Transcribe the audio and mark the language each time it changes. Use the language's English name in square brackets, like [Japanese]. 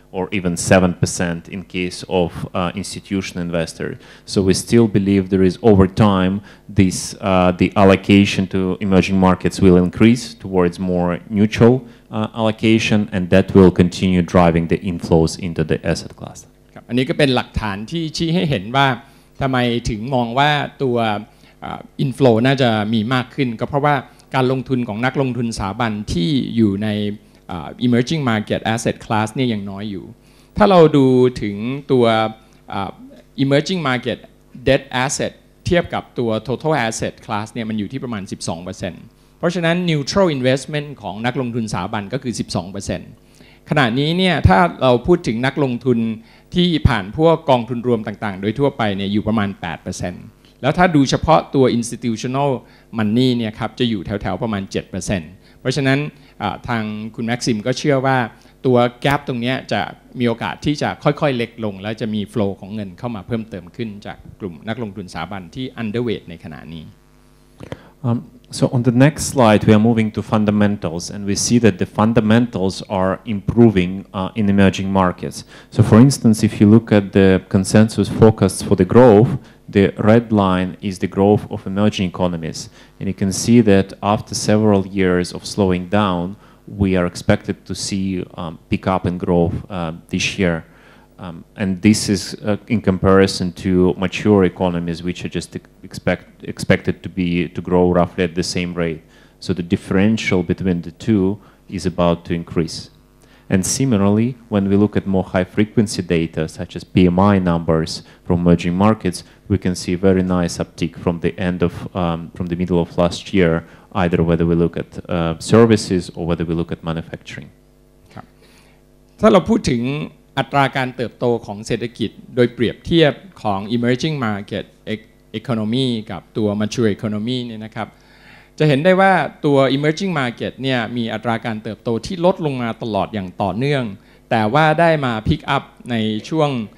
[English] Or even 7% in case of institutional investors. So we still believe there is over time the allocation to emerging markets will increase towards more neutral allocation, and that will continue driving the inflows into the asset class. [Thai] ครับอันนี้ก็เป็นหลักฐานที่ชี้ให้เห็นว่าทำไมถึงมองว่าตัว inflow น่าจะมีมากขึ้นก็เพราะว่าการลงทุนของนักลงทุนสถาบันที่อยู่ในemerging market asset class เนี่ยยังน้อยอยู่ถ้าเราดูถึงตัว emerging market debt asset เทียบกับตัว total asset class เนี่ยมันอยู่ที่ประมาณ 12% เพราะฉะนั้น neutral investment ของนักลงทุนสถาบันก็คือ 12% ขณะนี้เนี่ยถ้าเราพูดถึงนักลงทุนที่ผ่านพวกกองทุนรวมต่างๆโดยทั่วไปเนี่ยอยู่ประมาณ 8% แล้วถ้าดูเฉพาะตัว institutional money เนี่ยครับจะอยู่แถวๆประมาณ 7%เพราะฉะนั้น ทางคุณแม็กซิมก็เชื่อว่าตัวแกปตรงนี้จะมีโอกาสที่จะค่อยๆเล็กลงและจะมีโฟลว์ของเงินเข้ามาเพิ่มเติมขึ้นจากกลุ่มนักลงทุนสถาบันที่ underweight ในขณะนี้ [English] So on the next slide, we are moving to fundamentals, and we see that the fundamentals are improving in emerging markets. So for instance, if you look at the consensus forecasts for the growth, the red line is the growth of emerging economies. And you can see that after several years of slowing down, we are expected to see pick up in growth this year. And this is in comparison to mature economies, which are just expected to grow roughly at the same rate. So the differential between the two is about to increase. And similarly, when we look at more high-frequency data, such as PMI numbers from emerging markets, we can see very nice uptick from the end of, from the middle of last year, either whether we look at services or whether we look at manufacturing. [Thai] ถ้าเราพูดถึงอัตราการเติบโตของเศรษฐกิจโดยเปรียบเทียบของ emerging market economy กับตัว mature economy เนี่ยนะครับจะเห็นได้ว่าตัว emerging market เนี่ยมีอัตราการเติบโตที่ลดลงมาตลอดอย่างต่อเนื่องแต่ว่าได้มา pick up ในช่วง